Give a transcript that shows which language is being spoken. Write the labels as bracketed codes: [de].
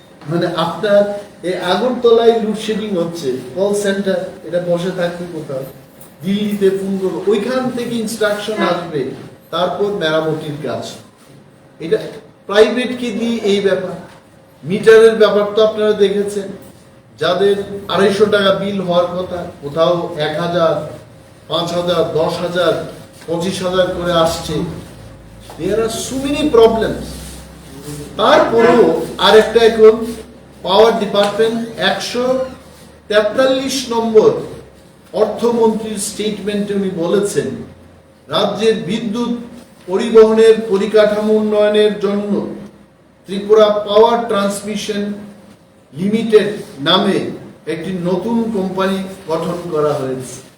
[bn] মানে আপনার এই আগরতলায় লোডশেডিং হচ্ছে, কল সেন্টার এটা বসে থাকবে কোথাও, দিল্লিতে ফোন করবো, ওইখান থেকে ইনস্ট্রাকশন আসবে, তারপর মেরামতির কাজ। এটা প্রাইভেটকে দিয়ে এই ব্যাপার। মিটারের ব্যাপার তো আপনারা দেখেছেন, যাদের 250 টাকা বিল হওয়ার কথা, কোথাও 1000, 5000, 10,000, 25,000 করে আসছে। [en] There are so many problems. [bn] তারপরেও আরেকটা, এখন পাওয়ার ডিপার্টমেন্ট 143 নম্বর অর্থমন্ত্রীর স্টেটমেন্টে উনি বলেছেন, রাজ্যের বিদ্যুৎ পরিবহনের পরিকাঠামো উন্নয়নের জন্য ত্রিপুরা পাওয়ার ট্রান্সমিশন লিমিটেড নামে একটি নতুন কোম্পানি গঠন করা হয়েছে।